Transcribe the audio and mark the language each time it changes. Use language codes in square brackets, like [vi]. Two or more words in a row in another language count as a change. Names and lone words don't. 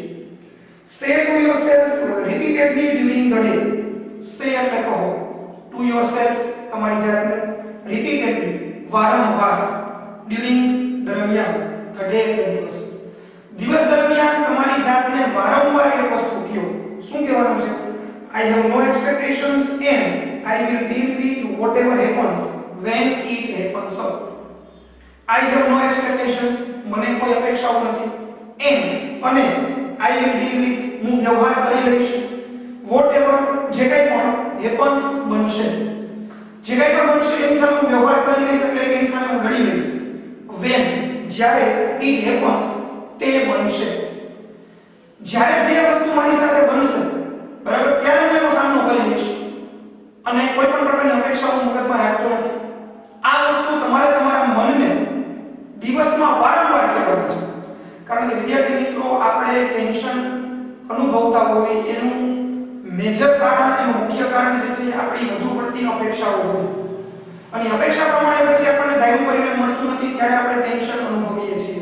[en] say to yourself repeatedly during the day. [gu] સે એટલે કહો, [en] to yourself [gu] તમારી જાતને, રિપીટેડલી વારંવાર, ડ્યુરિંગ દરમિયાન, [en] the day [gu] એટલે દિવસ, દિવસ દરમિયાન તમારી જાતને વારંવાર એક વસ્તુ કહો। શું કહેવાનું છે? [en] I have no expectations and I will deal with whatever happens when it happens up. I have no expectations, [gu] મને કોઈ અપેક્ષાઓ નથી, અને [en] I will deal with, [gu] હું વ્યવહાર કરી લઈશ, whatever, જે કંઈ પણ happens, બનશે, જે કંઈ પણ બનશે એની સામે હું વ્યવહાર કરી લઈશ એટલે કે એની સામે હું લડી લઈશ। [en] when, જ્યારે, it happens, [gu] તે બનશે, જ્યારે જે વસ્તુ મારી સાથે બનશે, બરાબર, ત્યારે હું એનો સામનો કરી લઈશ અને કોઈ પણ પ્રકારની અપેક્ષાઓ મગજમાં રાખતો નથી। આ વસ્તુ તમારે તમારા મનને દિવસમાં વારંવાર કહેવાની છે, કારણ કે વિદ્યાર્થી મિત્રો, આપણે ટેન્શન અનુભવતા હોય એનું મેજર કારણ, એનું મુખ્ય કારણ જે છે એ આપણી વધુ પડતી અપેક્ષાઓ હોય અને અપેક્ષા પ્રમાણે પછી આપણને ધાર્યું પરિણામ મળતું નથી ત્યારે આપણે ટેન્શન અનુભવીએ છીએ।